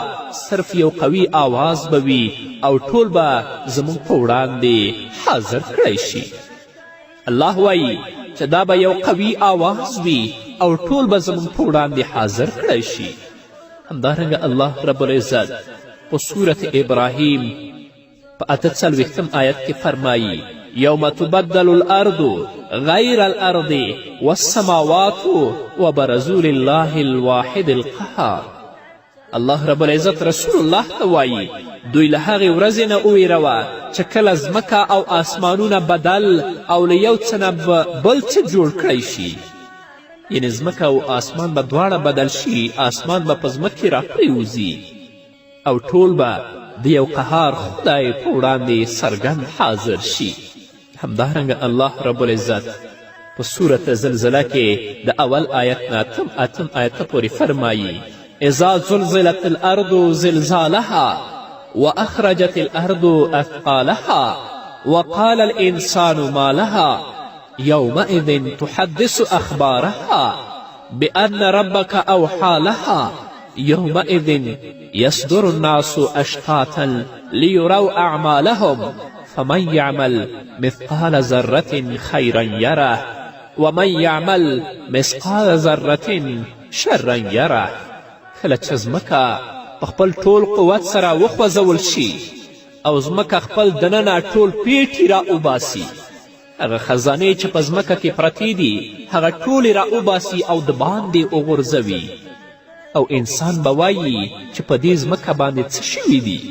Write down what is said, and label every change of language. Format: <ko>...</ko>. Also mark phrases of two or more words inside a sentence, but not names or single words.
<ps>صرف یو قوي آواز به وي او ټول به زموږ په وړاندې حاضر کړی شي. الله وایي چې دا به یو قوي آواز وي او ټول به زموږ په وړاندې حاضر کړی شي. همدارنګه الله</ps> <ar>رب العزت</ar> <ps>په صورت ابراهیم په 48 آیت کې فرمایي</ps> <ar>یوم تبدل الارض غیر الارض والسماوات وبرزوا لله الواحد القهار.</ar> <ps>الله</ps> <ar>رب العزت رسول الله</ar> <ps>ته وایي دوی له هغې ورځې نه وویروه چې کله ځمکه او آسمانونه بدل او له یو څه نه بل څه جوړ کړی شي. یعنې ځمکه او آسمان به دواړه بدل شي، آسمان به په ځمکې راپرېوځي او ټول به د یو قهار خدای په وړاندې څرګند حاضر شي. همدارنګه الله</ps> <ar>رب العزت</ar> <ps>په صورت زلزله کې د اول آیت نه اتم آیت ته پورې فرمایي</ps> <ar>اذا زلزلت الارض زلزالها واخرجت الارض اثقالها وقال الانسان ما لها يومئذ تحدث اخبارها بان ربك اوحى لها يومئذ يصدر الناس اشتاتا ليروا اعمالهم فمن يعمل مثقال ذرة خيرا يره ومن يعمل مثقال ذرة شرا يره.</ar> <ps>کله چې ځمکه په خپل ټول قوت سره وخوځول شي او ځمکه خپل دننه ټول پیټي را اوباسي، هغه خزانې چې په ځمکه کې پرتې دي هغه ټولې را اوباسي او د باندې وغورځوي، او انسان به وایي چې په دې ځمکه باندې څه شوي دي.</ps>